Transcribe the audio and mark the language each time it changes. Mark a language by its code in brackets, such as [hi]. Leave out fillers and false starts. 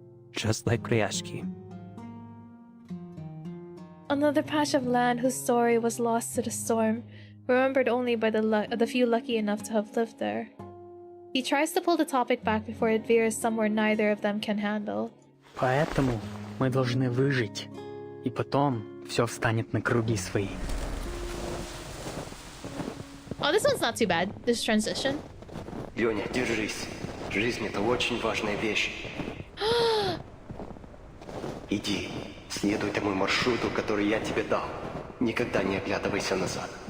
[en] Just like Rayashki. Another patch of land whose story was lost to the storm, remembered only by the few lucky enough to have lived there. He tries to pull the topic back before it veers somewhere neither of them can handle. [ru] Поэтому мы должны выжить, и потом все встанет на круги свои. [en] Oh, this one's not too bad, this transition. [ru] Лёня, держись. Жизнь — это очень важная вещь. Иди, следуй тому маршруту, который я тебе дал. Никогда не оглядывайся назад.